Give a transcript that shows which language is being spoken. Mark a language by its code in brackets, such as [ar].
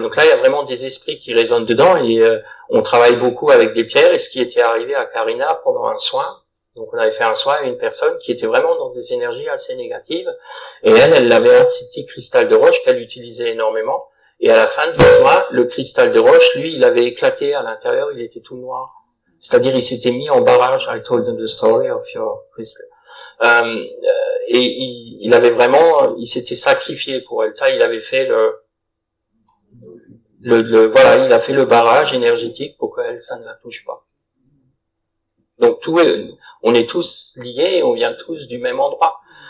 [fr] Donc là, il y a vraiment des esprits qui résonnent dedans et on travaille beaucoup avec des pierres. Et ce qui était arrivé à Karina pendant un soin, donc on avait fait un soin à une personne qui était vraiment dans des énergies assez négatives. Et elle avait un petit cristal de roche qu'elle utilisait énormément. Et à la fin du soin, le cristal de roche, lui, il avait éclaté à l'intérieur, il était tout noir. C'est-à-dire, il s'était mis en barrage. [en] I told them the story of your crystal. [fr] Et il avait vraiment, il s'était sacrifié pour elle. Ça, il avait fait voilà, il a fait le barrage énergétique pour qu'elle, ça ne la touche pas. Donc on est tous liés, on vient tous du même endroit.